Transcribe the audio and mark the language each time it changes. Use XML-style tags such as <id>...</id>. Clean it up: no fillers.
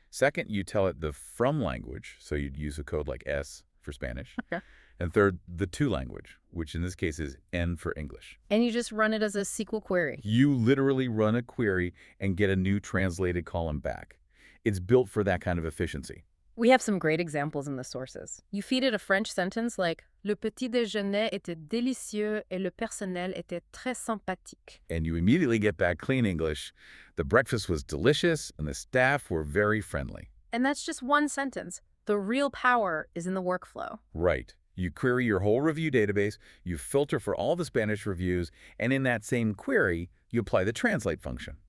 <en>Second, you tell it the from language, so you'd use a code like S for Spanish. Okay. And third, the to language, which in this case is N for English. And you just run it as a SQL query. You literally run a query and get a new translated column back. It's built for that kind of efficiency. We have some great examples in the sources. You feed it a French sentence like</en> <fr>Le petit déjeuner était délicieux et le personnel était très sympathique.</fr> <en>And you immediately get back clean English. The breakfast was delicious and the staff were very friendly. And that's just one sentence. The real power is in the workflow. Right. You query your whole review database, you filter for all the Spanish reviews, and in that same query, you apply the translate function.</en>